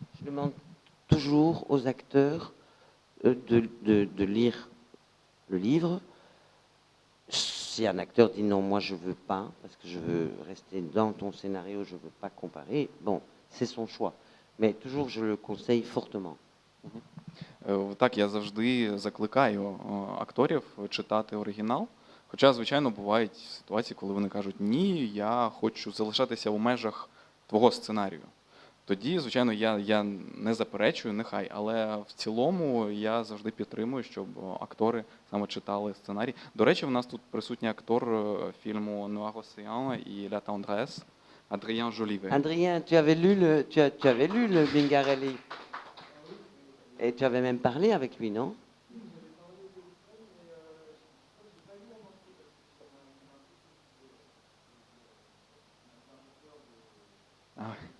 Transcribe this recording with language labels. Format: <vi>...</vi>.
<fr>Je demande toujours aux acteurs de lire le livre. Si un acteur dit non, moi je veux pas, parce que je veux rester dans ton scénario, je veux pas comparer, bon, c'est son choix. Mais toujours je le conseille fortement.</fr> <uk>Так, я завжди закликаю акторів читати оригінал. Хоча, звичайно, бувають ситуації, коли вони кажуть, ні, я хочу залишатися у межах твого сценарію. Тоді, звичайно, я не заперечую, нехай, але в цілому я завжди підтримую, щоб актори саме читали сценарій. До речі, в нас тут присутній актор фільму «Noir Océan» і «La Tendresse» Adrien Jolivet.</uk> <fr>Adrien, tu avais lu le Mingarelli. Et tu avais même parlé avec lui, non? Ah,</fr>